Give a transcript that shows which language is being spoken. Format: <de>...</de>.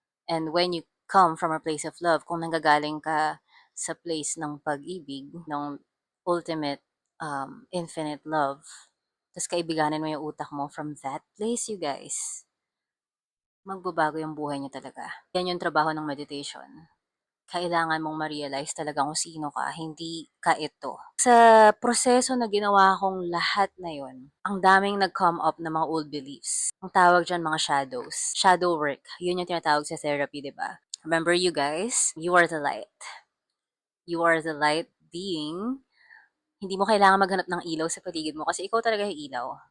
<en>And when you come from a place of love,</en> <tl>kung nanggagaling ka sa place ng pag-ibig, ng ultimate, infinite love, tapos kaibiganin mo yung utak mo from that place, you guys, magbabago yung buhay niyo talaga. Yan yung trabaho ng meditation. Kailangan mong ma-realize talaga kung sino ka, hindi ka ito. Sa proseso na ginawa kong lahat na yun, ang daming nag-come up na mga old beliefs. Ang tawag dyan mga shadows. Shadow work. Yun yung tinatawag sa therapy, di ba?</tl> <en>Remember you guys, you are the light. You are the light being.</en> <tl>Hindi mo kailangan maghanap ng ilaw sa paligid mo kasi ikaw talaga yung ilaw.</tl>